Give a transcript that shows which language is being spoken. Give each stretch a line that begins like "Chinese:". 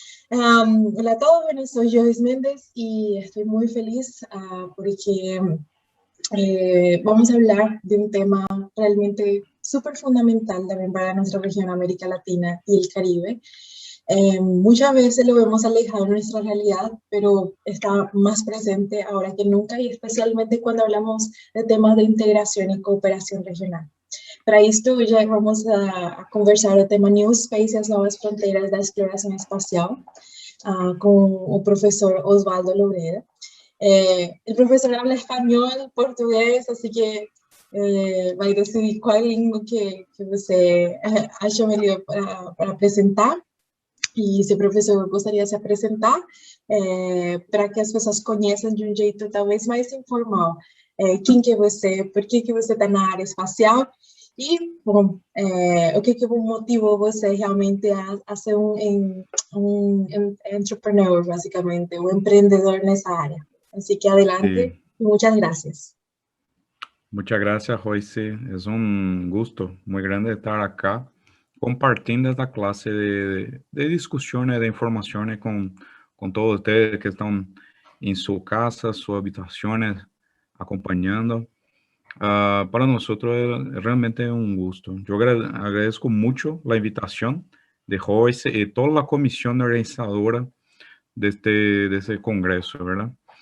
Spanish: Hola a todos, bueno, soy Joyce Méndez y estoy muy feliz porque vamos a hablar de un tema realmente súper fundamental también para nuestra región América Latina y el Caribe. Muchas veces lo vemos alejado de nuestra realidad, pero está más presente ahora que nunca y especialmente cuando hablamos de temas de integración y cooperación regional.
Portuguese: Para isto, já vamos a conversar o tema New Space e as novas fronteiras da exploração espacial com o professor Osvaldo Lobreda. O professor habla espanhol, português, assim que vai decidir qual língua que você acha melhor para apresentar. E se o professor gostaria de se apresentar, para que as pessoas conheçam de um jeito talvez mais informal quem que é você, por que você está na área espacial e, bom, o que motivou você realmente a ser um entrepreneur, basicamente, um empreendedor nessa área. Assim que adelante e muitas gracias.
Spanish: Muchas gracias, Joyce. Es un gusto muy grande estar acá compartiendo esta clase de discusiones, de informaciones con todos ustedes que están en su casa, sus habitaciones, acompañando. Para nosotros es realmente un gusto. Yo agradezco mucho la invitación de Joyce y toda la comisión organizadora de este congreso, ¿verdad?